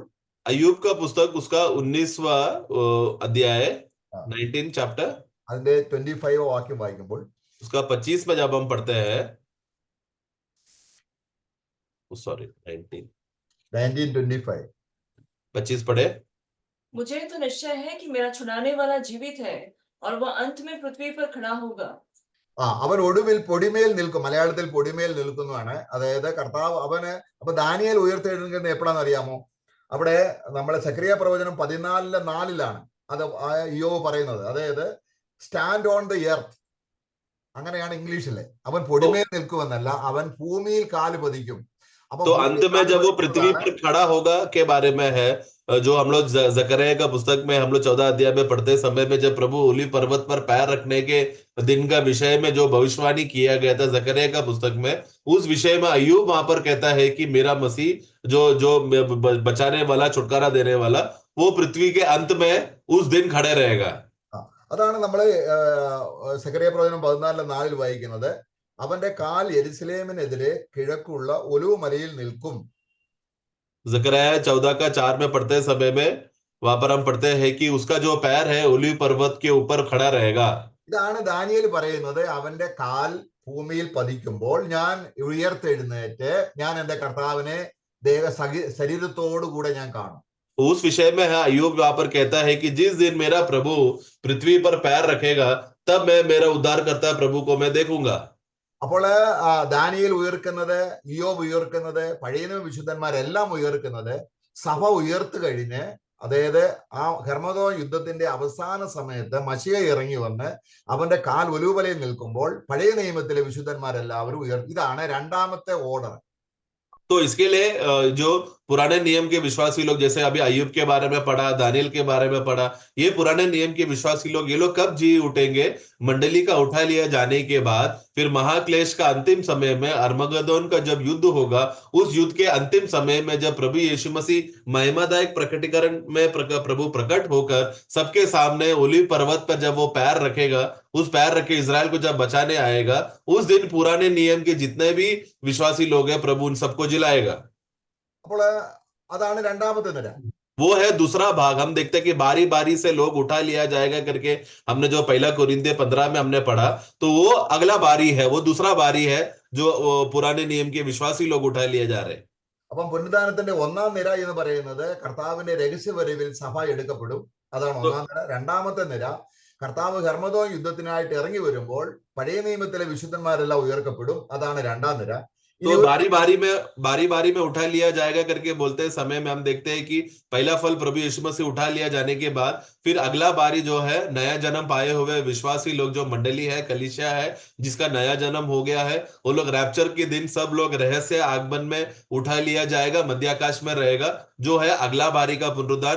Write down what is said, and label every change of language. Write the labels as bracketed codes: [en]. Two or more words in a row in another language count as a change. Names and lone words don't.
[hi] अय्यूब का पुस्तक उसका 19वां अध्याय 19 चैप्टर, [ml] അതിന്റെ 25 വാക്യം വായിക്കുമ്പോൾ, [hi] उसका 25 में जब हम पढ़ते हैं, सॉरी 19:25 25 पढ़े। मुझे तो निश्चय है कि मेरा छुड़ाने वाला जीवित है, और वह अंत में पृथ्वी पर खड़ा होगा। [ml] അവൻ ഒടുവിൽ പൊടിമേൽ നിൽക്കും. മലയാളത്തിൽ പൊടിമേൽ നിൽക്കുന്നതാണ്. അതായത് കർത്താവ് അവന്. അപ്പൊ ദാനിയേൽ ഉയർത്തെഴുന്നേൽക്കുന്നത് എപ്പോഴാണെന്ന് അറിയാമോ? അവിടെ നമ്മളെ സക്രിയ പ്രവചനം 14:4 അത് യോബ് പറയുന്നത്. അതായത് [en] stand on the earth, [ml] അങ്ങനെയാണ് ഇംഗ്ലീഷിലെ. അവൻ പൊടിമേൽ നിൽക്കുമെന്നല്ല, അവൻ ഭൂമിയിൽ കാല് പതിക്കും. [hi] तो अंत में जब वो पृथ्वी पर खड़ा होगा के बारे में है, जो हम लोग जकरिया का पुस्तक में हम लोग 14 अध्याय में पढ़ते समय में, जब प्रभु ओलीव पर्वत पर पैर रखने के दिन का विषय में जो भविष्यवाणी किया गया था जकरिया का पुस्तक में, उस विषय में अय्यूब वहां पर कहता है कि मेरा मसीह जो बचाने वाला, छुटकारा देने वाला, वो पृथ्वी के अंत में उस दिन खड़े रहेगा। [ml] അതാണ് നമ്മള് സക്രിയ പ്രവചനം 14:4 വായിക്കുന്നത്. അവന്റെ കാൽ യെരുശലേമിനെതിരെ കിഴക്കുള്ള ഒലിവ് മലയിൽ നിൽക്കും. [hi] जकरिया 14 का 4 में पढ़ते समय में वहां पर हम पढ़ते हैं कि उसका जो पैर है ओलीव पर्वत के ऊपर खड़ा रहेगा। [ml] ഇതാണ് ദാനിയേൽ പറയുന്നത്. അവന്റെ കാൽ ഭൂമിയിൽ പതിക്കുമ്പോൾ ഞാൻ ഉയർത്തെഴുന്നേറ്റ് ഞാൻ എന്റെ കർത്താവിനെ ശരീരത്തോടുകൂടെ ഞാൻ കാണും. [hi] उस विषय में है अय्यूब वहां पर कहता है कि जिस दिन मेरा प्रभु पृथ्वी पर पैर रखेगा, तब मैं मेरा उद्धार करता प्रभु को मैं देखूंगा। [ml] അപ്പോൾ ദാനിയേൽ ഉയർക്കുന്നത്, ഇയ്യോബ് ഉയർക്കുന്നത്, പഴയ വിശുദ്ധന്മാരെല്ലാം ഉയർക്കുന്നത് സഭ ഉയർത്തു കഴിഞ്ഞ്, അതായത് ആ ഹെർമദോൻ യുദ്ധത്തിന്റെ അവസാന സമയത്ത് മശിയ ഇറങ്ങി വന്ന് അവന്റെ കാൽ ഒലിവുമലയിൽ നിൽക്കുമ്പോൾ പഴയ നിയമത്തിലെ വിശുദ്ധന്മാരെല്ലാവരും ഇതാണ് രണ്ടാമത്തെ ഓർഡർ. [hi] तो इसके लिए जो पुराने नियम के विश्वासी लोग, जैसे अभी अय्यूब के बारे में पढ़ा, दानियल के बारे में पढ़ा, ये पुराने नियम के विश्वासी लोग, ये लोग कब जी उठेंगे? मंडली का उठा लिया जाने के बाद, फिर महाक्लेश का अंतिम समय में, अरमगदोन का जब युद्ध होगा, उस युद्ध के अंतिम समय में जब प्रभु यीशु मसीह महिमादायक प्रकटीकरण में प्रभु प्रकट होकर सबके सामने ओलीव पर्वत पर जब वो पैर रखेगा, उस पैर रखे इजराइल को जब बचाने आएगा, उस दिन पुराने नियम के जितने भी विश्वासी लोग हैं, प्रभु उन सबको जिलाएगा। [ml] അപ്പോൾ അതാണ് രണ്ടാമത്തെ നിര. [hi] वो है दूसरा भाग। हम देखते हैं कि बारी बारी से लोग उठा लिया जाएगा करके हमने जो पहला कोरिन्थियर 15 में हमने पढ़ा, तो वो अगला बारी है, वो दूसरा बारी है जो पुराने नियम के विश्वासी लोग उठा लिए जा रहे हैं। [ml] അപ്പം പുനരുദ്ധാനത്തിന്റെ ഒന്നാം നിര എന്ന് പറയുന്നത് കർത്താവിന്റെ രഹസ്യവരവിൽ സഭ എടുക്കപ്പെടും. അതാണ് ഒന്നാം നിര. രണ്ടാമത്തെ നിര കർത്താവ് ഹെർമദോൻ യുദ്ധത്തിനായിട്ട് ഇറങ്ങി വരുമ്പോൾ പഴയ നിയമത്തിലെ വിശുദ്ധന്മാരെല്ലാം ഉയർക്കപ്പെടും. അതാണ് രണ്ടാം നിര. [hi] तो बारी बारी में उठा लिया जाएगा करके बोलते समय में हम देखते हैं कि पहला फल प्रभु यीशु मसीह उठा लिया जाने के बाद फिर अगला बारी जो है नया जन्म पाए हुए विश्वासी लोग, जो मंडली है, कलीसिया है, जिसका नया जन्म हो गया है, वो लोग रैप्चर के दिन सब लोग रहस्य आगमन में उठा लिया जाएगा, मध्याकाश में रहेगा, जो है अगला बारी का पुनरुद्धान।